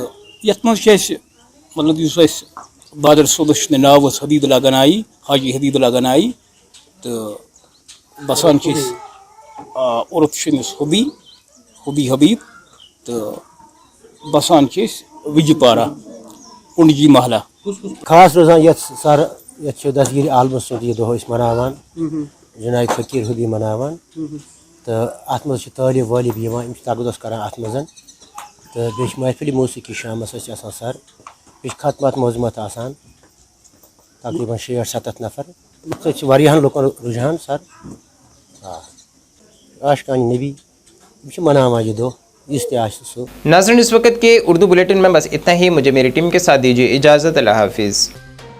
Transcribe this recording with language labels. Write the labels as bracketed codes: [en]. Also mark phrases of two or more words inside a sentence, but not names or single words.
[ks] यथ मज मतलब बादर सोलश नाव हदीदुल्लाह गनाई हाजी हदीदुल्लाह गनाई तो बसान उर्फ हुदी हुदी हबीब तो बसान विजपारा कुंडजी महला खास रोजान ये सर ये दसगिर आलम सदी दो मनावान जुनायद फकीर हुदी मनावान तो अत मज तालिब वालिब यम तगदस कर अत मज तो बे महफिल मौसीकी शामस सर बे खतमत मौजमत आसान तकरीबन 60-70 नफर वारियाहन लुकन रुझान सर आशकान नबी मनावा यह दो [hi] नाज़रीन इस वक्त के उर्दू बुलेटिन में बस इतना ही। मुझे मेरी टीम के साथ दीजिए इजाज़त। अल्लाह हाफिज़।